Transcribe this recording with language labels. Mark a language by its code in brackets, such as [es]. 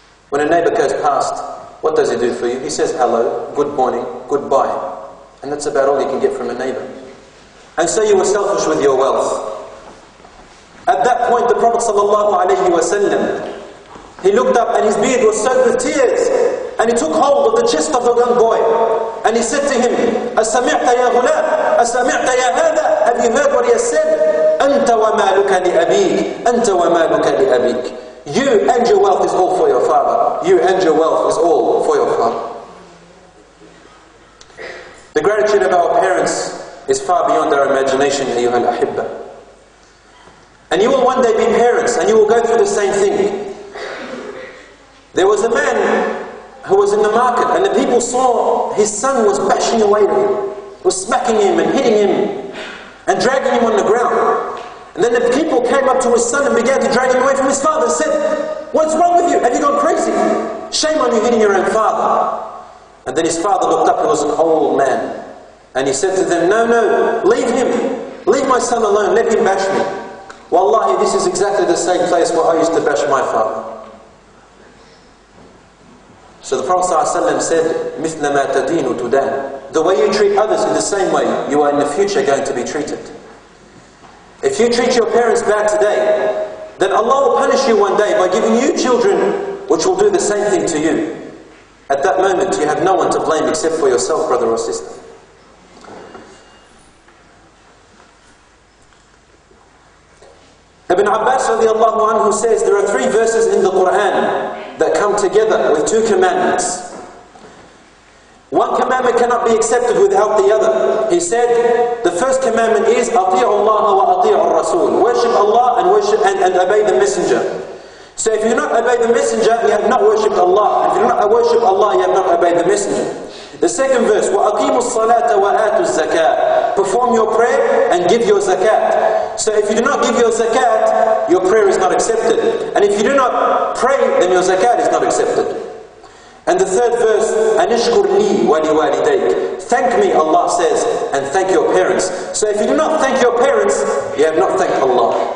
[en] When a neighbor goes past, what does he do for you? He says hello, good morning, goodbye. And that's about all you can get from a neighbor. And so you were selfish with your wealth. At that point, the Prophet ﷺ, he looked up and his beard was soaked with tears. And he took hold of the chest of the young boy. And he said to him, [ar] أَسَمِعْتَ يَا غُلَامْ أَسَمِعْتَ يَا هَذَا. [en] Have you heard what he has said? [ar] أَنْتَ وَمَالُكَ لِأَبِيكَ أَنْتَ وَمَالُكَ لِأَبِيكَ. [en] You and your wealth is all for your father. You and your wealth is all for your father. The gratitude of our parents is far beyond our imagination, [ar] أيها الأحبة. [en] And you will one day be parents and you will go through the same thing. There was a man who was in the market and the people saw his son was bashing away at him, was smacking him and hitting him and dragging him on the ground. And then the people came up to his son and began to drag him away from his father and said, "What's wrong with you? Have you gone crazy? Shame on you hitting your own father." And then his father looked up, he was an old man. And he said to them, No, leave him. Leave my son alone, let him bash me. Wallahi, this is exactly the same place where I used to bash my father. So the Prophet ﷺ said, [ar] مِثْلَ مَا تَدِينُ تُدَانُ. [en] The way you treat others in the same way, you are in the future going to be treated. If you treat your parents bad today, then Allah will punish you one day by giving you children which will do the same thing to you. At that moment, you have no one to blame except for yourself, brother or sister. Ibn Abbas radiallahu anhu says there are 3 verses in the Quran that come together with 2 commandments. One commandment cannot be accepted without the other. He said the first commandment is [ar] أَطِيعُ اللَّهَ وَأَطِيعُ الرَّسُولِ. [en] Worship Allah and obey the messenger. So if you do not obey the messenger, you have not worshipped Allah. If you do not worship Allah, you have not obeyed the messenger. The second verse, [ar] وَأَقِيمُوا الصَّلَاةَ وَآتُوا الزَّكَاةَ. [en] Perform your prayer and give your zakat. So if you do not give your zakat, your prayer is not accepted. And if you do not pray, then your zakat is not accepted. And the third verse, [ar] أَنِشْكُرْ لِي وَلِوَالِدَيْكَ. [en] Thank me, Allah says, and thank your parents. So if you do not thank your parents, you have not thanked Allah.